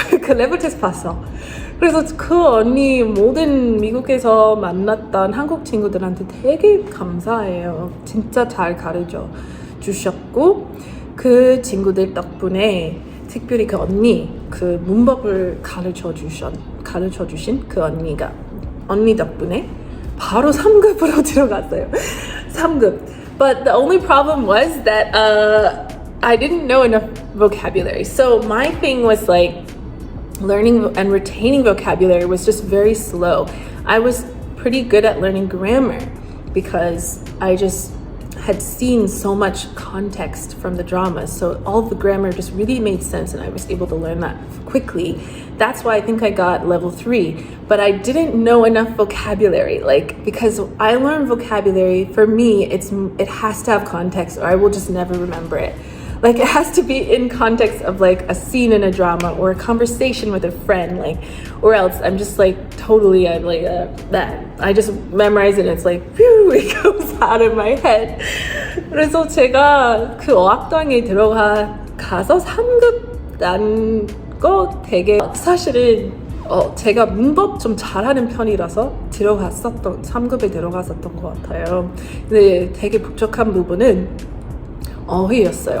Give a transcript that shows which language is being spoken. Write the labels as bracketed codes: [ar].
[ko] 그 레벨 테스트 봤어. 그래서 그 언니 모든 미국에서 만났던 한국 친구들한테 되게 감사해요. 진짜 잘 가르쳐 주셨고, 그 친구들 덕분에 특별히 그 언니, 그 문법을 가르쳐 주신 그 언니 덕분에 바로 3급으로 들어갔어요. 3급. [en] But the only problem was that I didn't know enough vocabulary. So my thing was like learning and retaining vocabulary was just very slow. I was pretty good at learning grammar because I just had seen so much context from the dramas. So all the grammar just really made sense, and I was able to learn that quickly. That's why I think I got level 3. But I didn't know enough vocabulary, because I learned vocabulary, for me, it has to have context or I will just never remember it. It has to be in context of a scene in a drama or a conversation with a friend, or else I'm just totally that. I just memorize it and it's phew, it goes out of my head. [ko] 그래서 제가 그 어학당에 가서 3급 난 거 되게, 사실은 제가 문법 좀 잘하는 편이라서 3급에 들어갔었던 것 같아요. 근데 되게 부족한 부분은 어휘였어요.